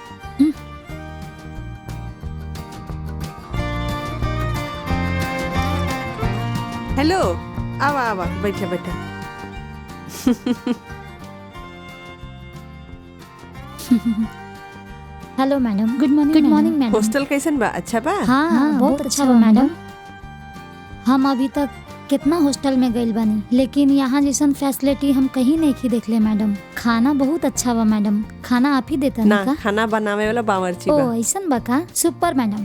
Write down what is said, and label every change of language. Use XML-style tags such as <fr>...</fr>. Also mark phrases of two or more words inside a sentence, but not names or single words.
<bho>हेलो, आवा आवा, बैठा बैठा।</bho> <en>Hello madam. Good morning. Good morning madam.</en> <bho>हॉस्टल कैसन बा? अच्छा बा? हाँ बहुत अच्छा बा मैडम। हम अभी तक कितना हॉस्टल में गइल बानी, लेकिन यहाँ जैसन फैसिलिटी हम कहीं नहीं की देखले मैडम। खाना बहुत अच्छा बा मैडम। खाना आप ही देता ना, का? खाना बनावे वाला बावर्ची ओ बा। ऐसन बा का?</bho> <en>super madam.</en>